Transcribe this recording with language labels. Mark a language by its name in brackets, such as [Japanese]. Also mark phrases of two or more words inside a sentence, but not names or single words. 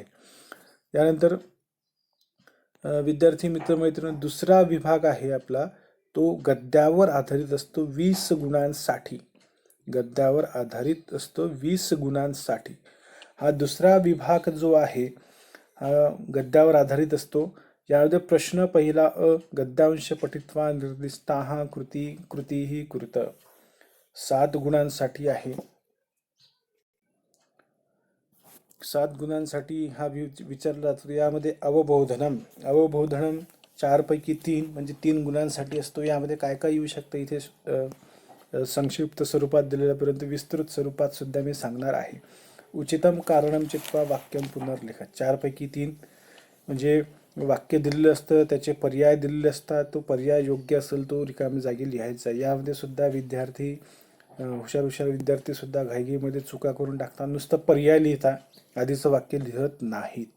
[Marathi] त्यानंतर विद्यार्थी मित्रमैत्रिणी, दुसरा विभाग आहे आपला तो गद्यावर आधारित असतो 20 गुणांसाठी. गद्यावर आधारित असतो 20 गुणांसाठी. हा दुसरा विभाग जो आहे हा गद्यावर आधारित असतो. यामध्ये प्रश्न पहिला अ, [Sanskrit] गद्यांश पठित्वा निर्दिष्टाः कृतीः कुरुत. [Marathi] 7 गुणांसाठी आहे. 7 गुणांसाठी हा विचारला जातो. यामध्ये अवबोधनम 4 पैकी 3 म्हणजे 3 गुणांसाठी असतो. यामध्ये काय काय येऊ शकतं इथे संक्षिप्त स्वरूपात दिलेल्यापर्यंत विस्तृत स्वरूपात सुद्धा मी सांगणार आहे. [Sanskrit] उचितम कारणम चित्वा वाक्यम पुनर्लिखत. [Marathi] 4 पैकी 3 म्हणजे वाक्य दिलेलं असतं, त्याचे पर्याय दिलेले असतात, तो पर्याय योग्य असेल तो रिकामी जागी लिहायचा. यामध्ये सुद्धा विद्यार्थी हुशार विद्यार्थी सुद्धा घाईघाईमध्ये चुका करून टाकतात. नुसतं पर्याय लिहिता, आधीचं वाक्य लिहत नाहीत.